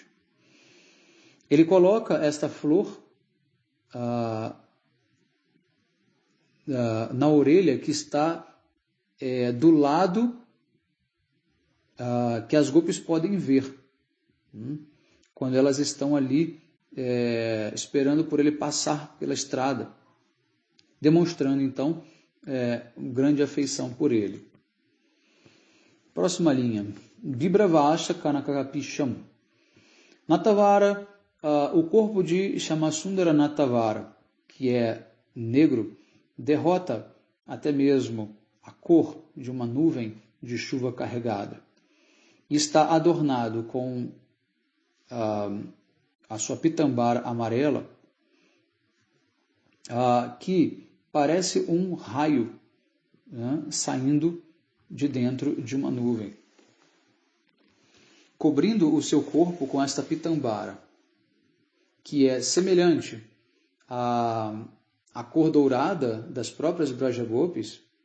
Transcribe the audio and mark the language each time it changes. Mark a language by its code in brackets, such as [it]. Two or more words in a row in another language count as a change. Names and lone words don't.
[pt] Ele coloca esta flor na orelha que está do lado que as gopis podem ver, quando elas estão ali esperando por ele passar pela estrada, demonstrando então grande afeição por ele. Próxima linha. [sa] विब्रवश कनककपिशम्. [pt] Natavara o corpo de Shyamasundara Natavara, que é negro, derrota até mesmo a cor de uma nuvem de chuva carregada. E está adornado com a sua pitambara amarela, que parece um raio, né, saindo de dentro de uma nuvem, cobrindo o seu corpo com esta pitambara, que é semelhante à cor dourada das próprias Brajagopis.